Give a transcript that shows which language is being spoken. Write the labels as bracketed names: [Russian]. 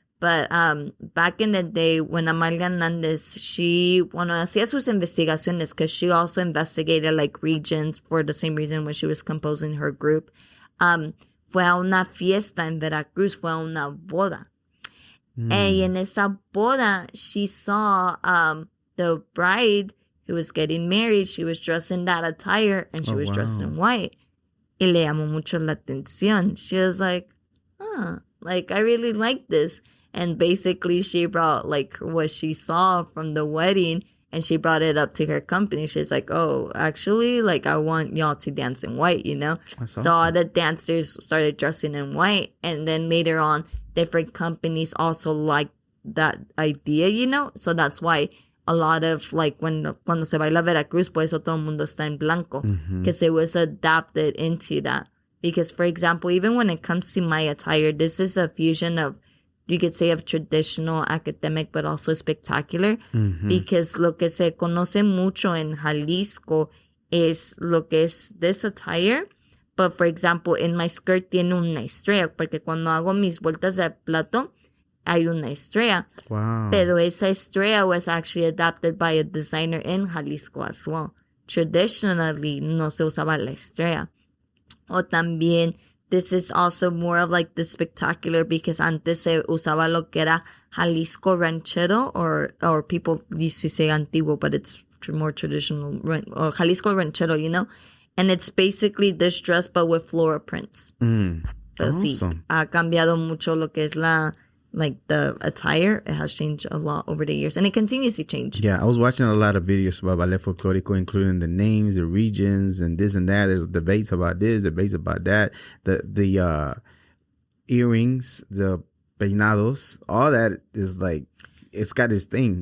[English] But back in the day when Amalia Hernandez, she, [Spanish] hacía sus investigaciones, [English] because she also investigated like regions for the same reason when she was composing her group, [Spanish] fue a una fiesta en Veracruz, fue a una boda. [English] And [Spanish] en esa boda, [English] she saw the bride who was getting married. She was dressed in that attire and she was dressed in white. [Spanish] Y le llamó mucho la atención. [English] She was like, like I really like this. And basically she brought like what she saw from the wedding and she brought it up to her company. She's like, oh, actually, like I want y'all to dance in white, you know? That's so awesome. all the dancers started dressing in white. And then later on, different companies also liked that idea, you know? So that's why a lot of like [Spanish] cuando se baila Veracruz, por eso todo el mundo está en blanco. [English] Because it was adapted into that. Because, for example, even when it comes to my attire, this is a fusion of, you could say, of traditional, academic, but also spectacular. Because [Spanish] lo que se conoce mucho en Jalisco es lo que es [English] this attire. But, for example, in my skirt [Spanish] tiene una estrella. Porque cuando hago mis vueltas de plato, hay una estrella. [English] Wow. [Spanish] Pero esa estrella [English] was actually adapted by a designer in Jalisco as well. Traditionally, [Spanish] no se usaba la estrella. O también, [English] this is also more of like the spectacular because [Spanish] antes se usaba lo que era [English] Jalisco ranchero or people used to say antiguo, but it's more traditional, or Jalisco ranchero, you know? And it's basically this dress, but with floral prints. [Spanish] Pero sí, [English] Awesome. [Spanish] ha cambiado mucho lo que es [English] the attire. It has changed a lot over the years, and it continues to change. Yeah, I was watching a lot of videos about Ballet Folklórico, including the names, the regions, and this and that. There's debates about this, debates about that. The earrings, the peinados, all that is like, it's got this thing.